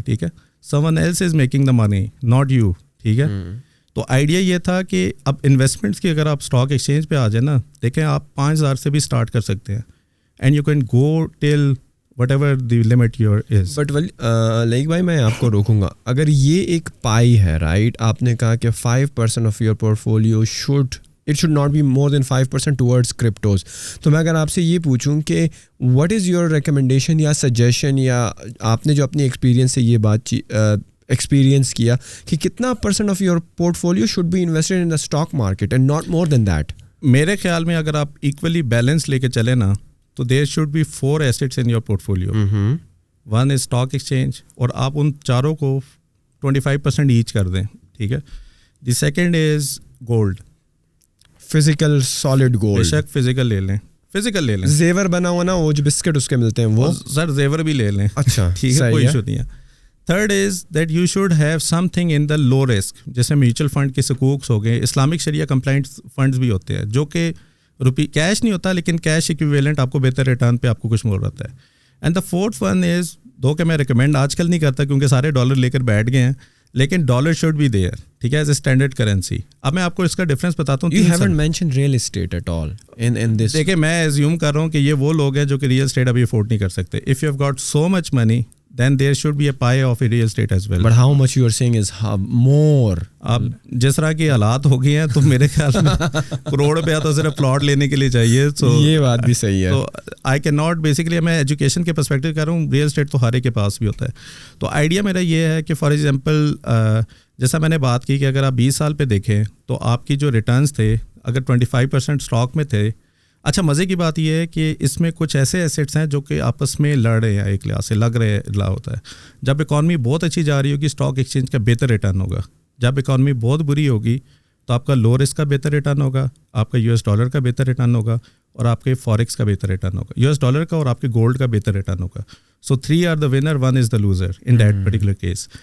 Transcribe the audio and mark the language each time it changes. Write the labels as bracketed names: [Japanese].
[Urdu] ٹھیک ہے, [English] Some else is making the money not you. [Urdu] ٹھیک ہے, تو آئیڈیا یہ تھا کہ اب انویسٹمنٹس کی اگر آپ اسٹاک ایکسچینج پہ آ جائیں نا, دیکھیں آپ 5,000 سے بھی اسٹارٹ کر سکتے ہیں [English] And you can go till whatever the limit your is. [Urdu] But like بھائی میں آپ کو روکوں گا, اگر یہ ایک پائی ہے رائٹ, آپ نے کہا کہ 5% [English] Of your portfolio should it should not be more than 5% towards cryptos. [Urdu] تو میں اگر آپ سے یہ پوچھوں کہ [English] what is your recommendation [Urdu] یا suggestion, یا آپ نے جو اپنی ایکسپیرینس سے یہ بات ایکسپیرینس کیا کہ کتنا [English] percent of your portfolio should be invested in the stock market and not more than that? [Urdu] میرے خیال میں اگر آپ ایکولی بیلنس لے کے چلے نا تو [English] There should be 4 assets in your portfolio. One is stock exchange, [Urdu] اور آپ ان چاروں کو 25% ایچ کر دیں, ٹھیک ہے. [English] The second is gold, physical solid gold. [Urdu] بے شک فزیکل لے لیں, فزیکل لے لیں. زیور بنا ہوا نا, وہ جو بسکٹ اس کے ملتے ہیں وہ, سر زیور بھی لے لیں. اچھا ٹھیک ہے, کوئی ایشو نہیں ہے. [English] third is that you should have something in the low risk, [Urdu] جیسے میوچل فنڈ کے سکوکس ہو گئے, اسلامک شریعہ کمپلائنٹ فنڈز بھی ہوتے ہیں جو کہ کیش نہیں ہوتا لیکن کیش ایکویولنٹ آپ کو بہتر ریٹرن پہ آپ کو کچھ مل رہتا ہے. [English] and the fourth one is, [Urdu] دو کہ میں ریکمینڈ آج کل نہیں کرتا کیونکہ سارے ڈالر لے کر بیٹھ گئے ہیں, لیکن [English] dollar should be there, [Urdu] ٹھیک ہے, [English] As a standard currency. [Urdu] اب میں آپ کو اس کا ڈفرینس بتاتا ہوں. [English] You haven't mentioned real estate at all in this. [Urdu] دیکھیں میں ایزیوم کر رہا ہوں کہ یہ وہ لوگ ہیں جو کہ ریئل اسٹیٹ ابھی افورڈ نہیں کر سکتے. [English] If you have got so much money, then there should be a pie of a real estate as well. But how much you are saying is more. [Urdu] اب جس طرح کی حالات ہو گئی ہیں تو میرے خیال میں کروڑ روپیہ تو صرف پلاٹ لینے کے لیے چاہیے. یہ بات بھی صحیح ہے. تو [English] I can not, [Urdu] بیسکلی میں ایجوکیشن کے پرسپیکٹو کر رہا ہوں, ریئل اسٹیٹ تو ہر ایک کے پاس بھی ہوتا ہے. تو آئیڈیا میرا یہ ہے کہ فار ایگزامپل جیسا میں نے بات کی کہ اگر آپ 20 سال پہ دیکھیں تو آپ کی جو ریٹرنس تھے اگر 25% اسٹاک میں تھے. اچھا مزے کی بات یہ ہے کہ اس میں کچھ ایسے ایسیٹس ہیں جو کہ آپس میں لڑ رہے ہیں, ایک لحاظ سے لگ رہا ہوتا ہے. جب اکانومی بہت اچھی جا رہی ہوگی اسٹاک ایکسچینج کا بہتر ریٹرن ہوگا, جب اکانومی بہت بری ہوگی تو آپ کا لو رسک کا بہتر ریٹرن ہوگا, آپ کا US ڈالر کا بہتر ریٹرن ہوگا, اور آپ کے فوریکس کا بہتر ریٹرن ہوگا, US ڈالر کا اور آپ کے گولڈ کا بہتر ریٹرن ہوگا. [English] So 3 are the winner, 1 is the loser in that particular case.